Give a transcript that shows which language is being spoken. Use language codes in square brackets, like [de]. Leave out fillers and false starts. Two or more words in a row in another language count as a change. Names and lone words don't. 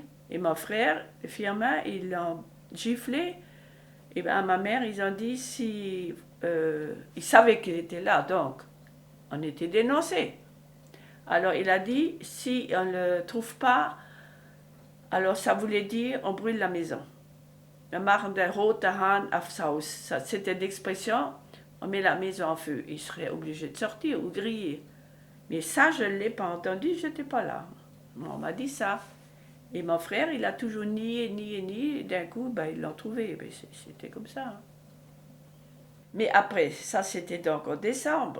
[fr] Et mon frère, Firmin, ils l'ont giflé. Et bien à ma mère, ils ont dit si... ils savaient qu'il était là, donc on était dénoncés. Alors il a dit, si on ne le trouve pas, alors ça voulait dire on brûle la maison. [de] Wir machen den roten Hahn aufs Haus. [fr] C'était l'expression, on met la maison en feu. Il serait obligé de sortir ou griller. Mais ça, je ne l'ai pas entendu, je n'étais pas là. On m'a dit ça. Et mon frère, il a toujours nié. D'un coup, ben, ils l'ont trouvé. Ben, c'était comme ça. Hein. Mais après, ça c'était donc en décembre.